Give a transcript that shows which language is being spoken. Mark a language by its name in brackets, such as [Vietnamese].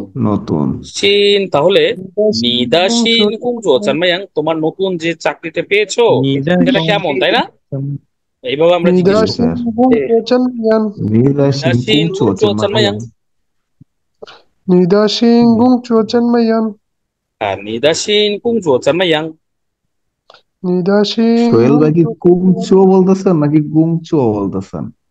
[Bangla] নতুন সিন, তাহলে [Chinese] 你的新工作怎么样? [Bangla] তোমার নতুন যে চাকরিতে পেয়েছো সেটা কেমন, তাই না? এইভাবে আমরা [Chinese] 你 [Bangla] জিজ্ঞেস [Chinese] 的 [Bangla] করব. [Chinese] 新工作怎么样？你的新工作怎么样？你的新工作怎么样？ হ্যাঁ, 你的新工作怎么样? 你的新 [Bangla] সোহেল ভাই কি কুংচো বলতেছেন নাকি গুংচো বলতেছেন?